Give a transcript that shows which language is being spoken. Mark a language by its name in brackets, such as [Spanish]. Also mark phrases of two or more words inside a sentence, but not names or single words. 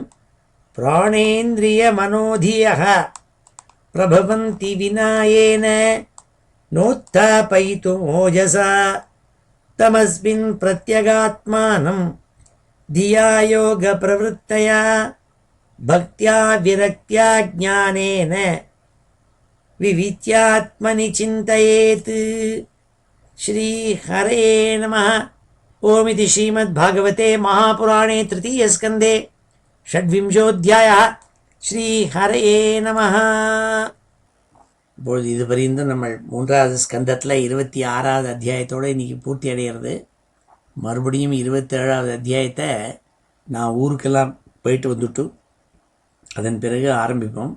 [Sanskrit] प्राणेन्द्रियमनोधियः प्रभवन्ति विनायेन नोत्थापयितुमोजसा तमस्मिन् प्रत्यगात्मानं धिया योगप्रवृत्तया भक्त्या विरक्त्या ज्ञानेन विवित्यात्मनि चिन्तयेत्। श्रीहरे नमः। ओमिति श्रीमद्भागवते महापुराणे तृतीयस्कन्धे षड्विंशोऽध्यायः। श्रीहरये नमः. [Tamil] இப்பொழுது இதுவரையும் நம்ம 3வது ஸ்கந்தத்தில் 26வது அத்தியாயத்தோடு இன்றைக்கி பூர்த்தி அடைகிறது. மறுபடியும் 27வது அத்தியாயத்தை நான் ஊருக்கெல்லாம் போயிட்டு வந்துட்டு அதன் பிறகு ஆரம்பிப்போம்.